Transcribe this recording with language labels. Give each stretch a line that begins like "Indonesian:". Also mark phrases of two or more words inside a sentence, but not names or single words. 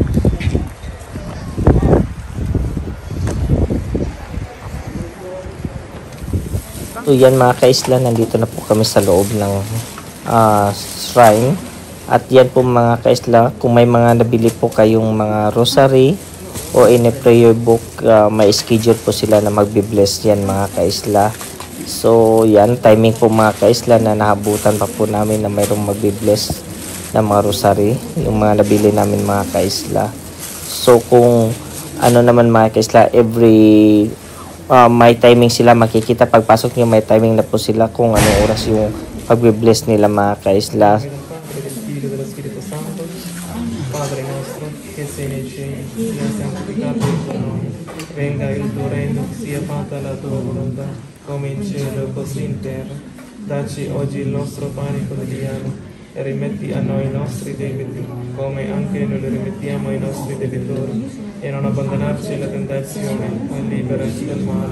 Filipino: So yan mga kaisla, nandito na po kami sa loob ng shrine. At yan po mga kaisla, kung may mga nabili po kayong mga rosary o
English: in a prayer book,
Filipino: may schedule po sila na magbe-bless yan mga kaisla. So yan, timing po mga kaisla na nahabutan pa po namin na mayroong magbe-bless na mga rosary, yung mga nabili namin mga kaisla. So kung ano naman mga kaisla, every may timing sila, makikita pagpasok nyo may timing na po sila kung anong oras yung pagbe-bless nila mga kaisla.
Italian: Padre nostro, che sei nei cieli, sia santificato il tuo nome, venga il tuo regno, sia fatta la tua volontà, come in cielo così in terra. Dacci oggi il nostro pane quotidiano e rimetti a noi i nostri debiti, come anche noi li rimettiamo ai nostri debitori, e non abbandonarci alla tentazione, ma liberaci dal male.